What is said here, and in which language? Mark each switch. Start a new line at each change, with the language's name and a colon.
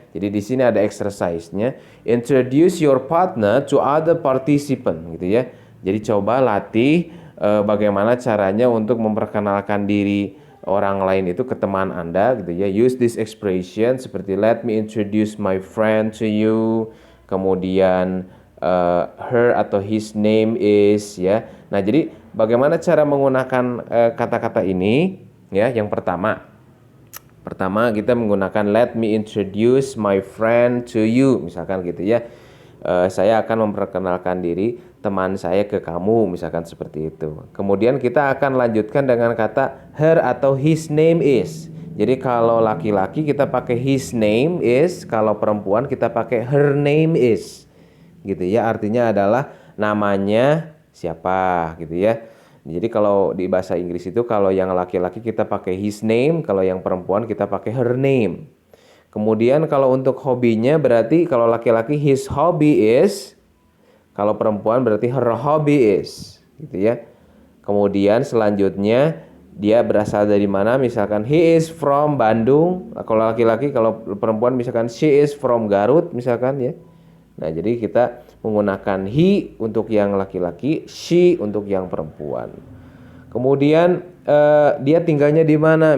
Indonesian: Jadi di sini ada exercise-nya.
English: Introduce your partner to other participant
Indonesian: gitu ya. Jadi coba latih bagaimana caranya untuk memperkenalkan diri orang lain itu ke teman Anda gitu ya.
English: Use this expression
Indonesian: seperti
English: let me introduce my friend to you.
Indonesian: Kemudian
English: her atau his name is ya.
Indonesian: Nah, jadi bagaimana cara menggunakan kata-kata ini ya? Yang pertama kita menggunakan
English: let me introduce my friend to you
Indonesian: misalkan gitu ya. Saya akan memperkenalkan diri teman saya ke kamu misalkan seperti itu. Kemudian kita akan lanjutkan dengan kata her atau
English: his name is.
Indonesian: Jadi kalau laki-laki kita pakai
English: his name is,
Indonesian: kalau perempuan kita pakai
English: her name is.
Indonesian: Gitu ya, artinya adalah namanya siapa gitu ya. Jadi kalau di bahasa Inggris itu kalau yang laki-laki kita pakai
English: his name,
Indonesian: kalau yang perempuan kita pakai
English: her name.
Indonesian: Kemudian kalau untuk hobinya berarti kalau laki-laki
English: his hobby is,
Indonesian: kalau perempuan berarti
English: her hobby is,
Indonesian: gitu ya. Kemudian selanjutnya dia berasal dari mana? Misalkan
English: he is from Bandung.
Indonesian: Kalau laki-laki, kalau perempuan misalkan
English: she is from
Indonesian: Garut misalkan ya. Nah, jadi kita menggunakan he untuk yang laki-laki, she untuk yang perempuan. Kemudian dia tinggalnya di mana?